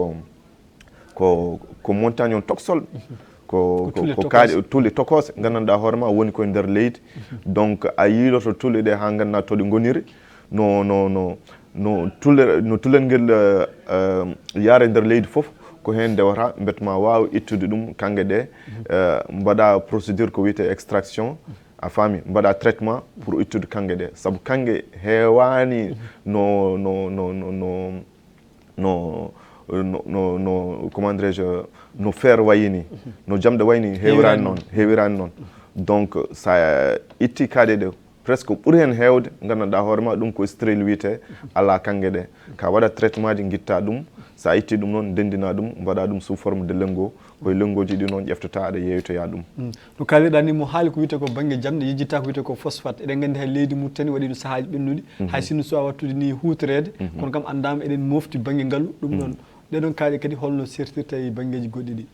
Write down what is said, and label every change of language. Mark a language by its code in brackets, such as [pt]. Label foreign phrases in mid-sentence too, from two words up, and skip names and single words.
[ff] ko montagne on toksol ko kaaɗe tuule tokose gandanɗa hoorema woni koye nder leydi donc a yiiloto tuule ɗe ha gandanɗa toɗe goniri no tulel ngel yaara nder leydi fof ko hen ndewata beetma wawi ittude ɗum kange ɗe mbaɗa procédure ko wiyete extraction a faami mbaɗa traitement pour ittude kange ɗe saabu kange heewani no [fr] comment dirais-je [ff] no fer wayini no jamɗe wayni heewirani noon donc sa itti kaaɗe ɗe presque ɓuuri hen heewde gandanɗa hoorema ɗum ko stérile wiyete ala kange ɗe ka waɗa traitement ji guitta ɗum sa itti ɗum noon ndendina ɗum mbaɗa ɗum [fr] sous forme de [ff] lengo koye lengoji ɗi noon ƴeftata aɗa yeeytoya ɗum no kaaliɗa ni mo haali ko wiyete ko banggue jamɗe yejjitta ko wiyete ko phosphate eɗen gandi hay leydi Mauritanie waɗi no sahaji ɓennuɗi hay sinno suwa wattude ni hutorede kono kam andama eɗen mofti banggue ngaalu ɗum ɗon ɗeɗon kaaɗe kadi holno sertirta e banggueji goɗɗi ɗi